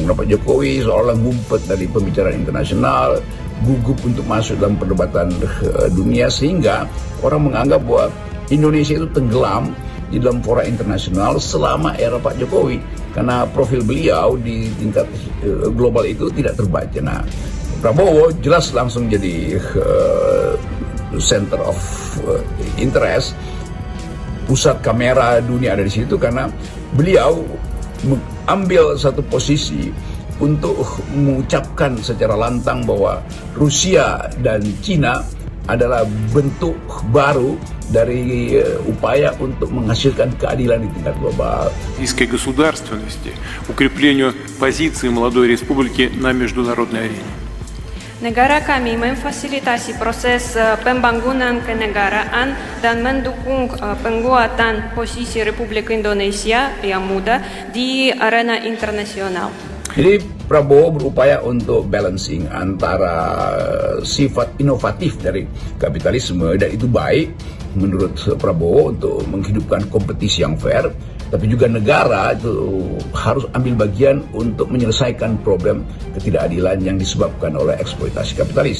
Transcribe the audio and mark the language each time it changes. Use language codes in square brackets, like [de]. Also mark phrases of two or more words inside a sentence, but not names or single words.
[id] Pak Jokowi seolah ngumpet dari pembicaraan internasional, gugup untuk masuk dalam perdebatan dunia, sehingga orang menganggap bahwa Indonesia itu tenggelam di dalam fora internasional selama era Pak Jokowi, karena profil beliau di tingkat global itu tidak terbaca. Nah, Prabowo jelas langsung jadi [en] center of interest, [id] pusat kamera dunia ada di situ, karena beliau mengambil satu posisi untuk mengucapkan secara lantang bahwa Rusia dan Cina adalah bentuk baru dari upaya untuk menghasilkan keadilan di tingkat global. [ru] Российской государственности, укреплению позиции молодой республики на международной арене. [id] Negara kami memfasilitasi proses pembangunan kenegaraan dan mendukung penguatan posisi Republik Indonesia yang muda di arena internasional. Jadi Prabowo berupaya untuk balancing antara sifat inovatif dari kapitalisme, dan itu baik menurut Prabowo untuk menghidupkan kompetisi yang fair, tapi juga negara itu harus ambil bagian untuk menyelesaikan problem ketidakadilan yang disebabkan oleh eksploitasi kapitalis.